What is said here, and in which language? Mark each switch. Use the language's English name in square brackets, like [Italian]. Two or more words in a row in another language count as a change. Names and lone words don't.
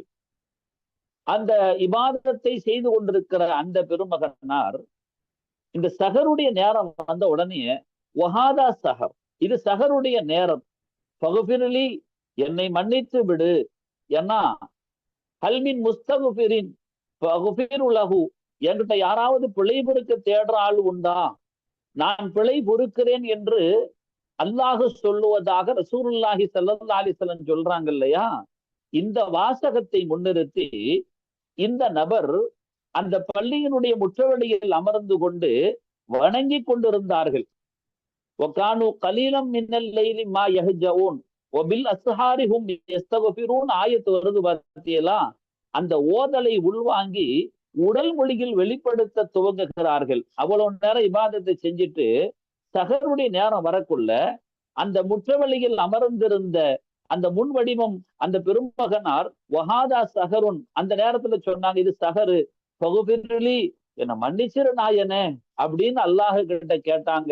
[Tamil] அந்த இபாதத்தை செய்து கொண்டிருக்கிற அந்த பெருமகனார் இந்த சஹருடைய நேரம் வந்த உடனே, [Arabic] وهذا سحر, [Tamil] இது சஹருடைய நேரம், ஃபக்ஃபிர்லி, என்னை மன்னித்து விடு, ஏன்னா [Arabic] هل من مستغفر فأغفر له, [Tamil] என்கிட்ட யாராவது பிழை பொறுக்க தேடுற ஆள் உண்டா, நான் பிழை பொறுக்கிறேன் என்று அல்லாஹ் சொல்லுவதாக [Arabic] رسول الله صلى الله عليه وسلم [Tamil] சொல்றாங்க இல்லையா? இந்த வாசகத்தை முன்னிறுத்தி இந்த நபர் அந்த பள்ளியினுடைய முற்றவெளியில் அமர்ந்து கொண்டு வணங்கி கொண்டிருந்தார்கள். [Arabic] وَكَانُوا قَلِيلًا مِنَ اللَّيْلِ مَا يَهْجَعُونَ وَبِالْأَسْحَارِ هُمْ يَسْتَغْفِرُونَ [Tamil] ஆயத்து வருது பார்த்தீங்களா? அந்த ஓதலை உள்வாங்கி உடல் மொழியில் வெளிப்படுத்த துவங்குகிறார்கள். அவ்வளவு நேரம் இபாதத்தை செஞ்சுட்டு சஹருடைய நேரம் வரக்குள்ள அந்த முற்றவெளியில் அமர்ந்திருந்த அந்த முன் வடிவம் அந்த பெருமகனார் [Arabic] وهذا سحر, [Tamil] அந்த நேரத்துல சொன்னாங்க, இது [Arabic] سحر فاغفر لي, [Tamil] என்ன மன்னிச்சிரு நாயனே அப்படின்னு அல்லாஹ் கிட்ட கேட்டாங்க.